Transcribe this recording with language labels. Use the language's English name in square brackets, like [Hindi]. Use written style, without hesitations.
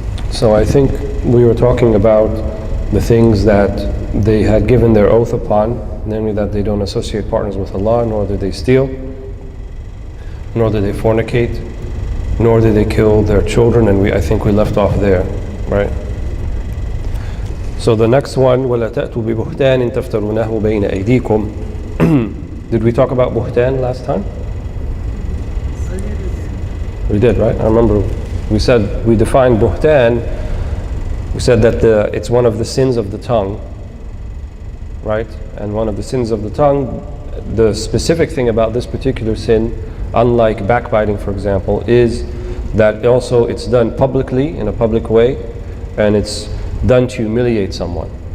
[English] So I think we were talking about the things that they had given their oath upon, namely that they don't associate partners with Allah, nor do they steal, nor do they fornicate, nor do they kill their children, and I think we left off there, right? [Arabic] So the next one, وَلَا تَأْتُوا بِبُهْتَانٍ تَفْتَرُونَهُ بَيْنَ أَيْدِيكُمْ. [English] Did we talk about buhtan last time? We did, right? I remember we defined buhtan. We said that it's one of the sins of the tongue, right? And one of the sins of the tongue, the specific thing about this particular sin, unlike backbiting, for example, is that also it's done publicly, in a public way, and it's done to humiliate someone.